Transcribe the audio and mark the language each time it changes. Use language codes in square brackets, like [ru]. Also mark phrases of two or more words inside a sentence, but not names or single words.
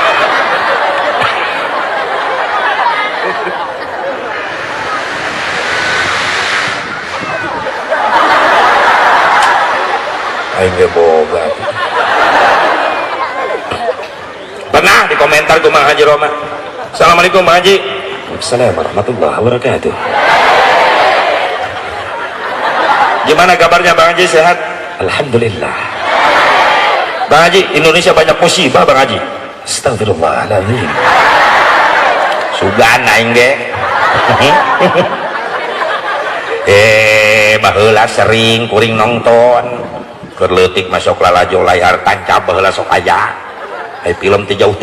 [su] aing ge boga pernah dikomentar ku Mang Haji Roma Assalamualaikum Mang Haji [ar] السلام عليكم ورحمة الله وبركاته [id] gimana kabarnya Bang Haji sehat Alhamdulillah Bang Haji Indonesia banyak musibah Bang Haji Astagfirullahaladzim [su] sugan aing ge baheula sering kuring nonton kerleutik masuk lalajo layar tancap baheula sok aya film teh jauh ti